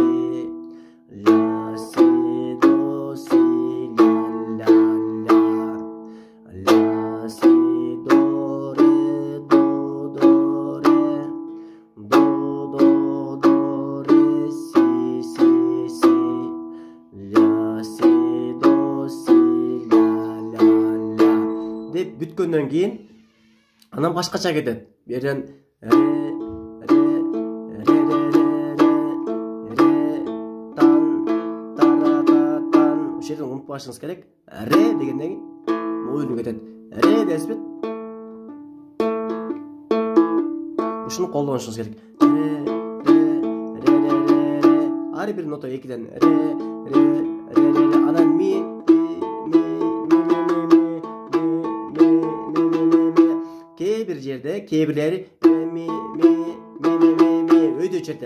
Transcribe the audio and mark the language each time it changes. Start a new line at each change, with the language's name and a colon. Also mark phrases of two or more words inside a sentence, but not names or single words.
Kyrgyz: Ля си до си ля ля ля. Ля си до ре до ре. До ре си си си. Ля си до си ля ля ля деп бүткөндөн кийин анан башкача кетет. Бу жерден ре тан тара та тан. Ошол жерден унутпашыңыз керек. Ре дегенден кийин ойын кетет. Ре десипет. Ушуну колдонушуңуз керек. Ре ар бир нота экиден ре анан ми кээ бир жерде кээ бирлери ми өйдө чертет.